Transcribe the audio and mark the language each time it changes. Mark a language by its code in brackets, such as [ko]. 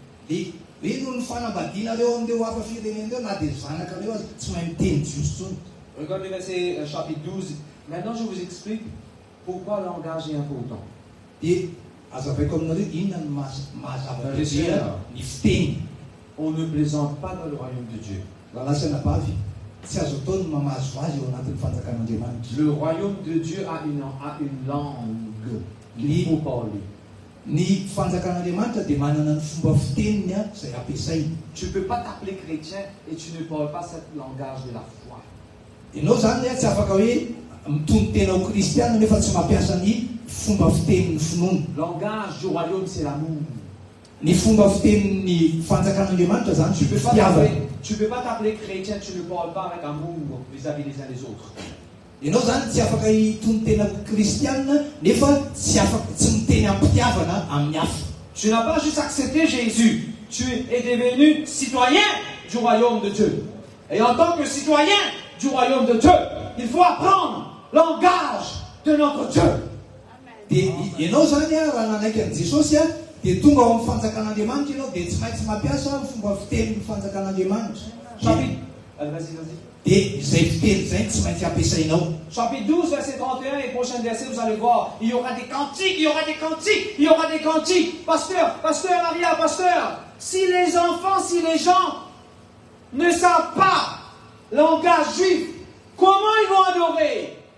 [mg] Dia reno ny fanambadianareo amindreo hafa firenena reo na dia zanakareo azy tsy mahay miteny jiosy tsony. [fr] Regardez le verset chapitre 12. Maintenant je vous explique pourquoi le langage est important. [mg] Dia azavaiko aminareo inona ny mahazava-dehibe ny fiteny. [fr] On ne plaisante pas dans le royaume de Dieu. [mg] Raha lasana bavy tsy azo atao ny mamahazo azy eo anatin'ny fanjakan'Andriamanitra. [fr] Le royaume de Dieu a une langue qu'il faut parler. [mg] Ny fanjakan'Andriamanitra dia manana ny fomba fiteniny izay ampiasainy. [fr] Tu ne peux pas t'appeler chrétien et tu ne parles pas ce langage de la foi. [mg] Ianao zany tsy afaka hoe mitondro tena ho kristiana nefa tsy mampiasa ny fomba fitenin'ny finoana. [fr] Langage du royaume, c'est l'amour. [mg] Ny fomba fitenin'ny fanjakan'Andriamanitra zany [fr] Tu [mg] fitiavana. [fr] ne peux pas t'appeler chrétien, tu ne parles pas avec amour vis-à-vis les uns des autres. [mg] Ianao zany tsy afaka hitondro tena kristiana nefa tsy miteny ampitiavana amin'ny hafa. [fr] Tu n'as pas juste accepté Jésus, tu es devenu citoyen du royaume de Dieu. Et en tant que citoyen du royaume de Dieu, il faut apprendre le langage de notre Dieu. [mg] Dia ianao zany raha nanaiky an' Jesosy dia tonga ao amin'ny fanjakan'Andriamanitra ianao dia tsy maintsy mampiasa fomba fitenin'ny fanjakan'Andriamanitra. [fr] Chapitre, vas-y. [mg] Dia izay fiteny izay tsy maintsy ampiasainao. [fr] Chapitre 12, verset 31 et prochain verset, vous allez voir, il y aura des cantiques, il y aura des cantiques, il y aura des cantiques. Pasteur Maria, pasteur, si les enfants, si les gens ne savent pas le langage juif, comment ils vont adorer?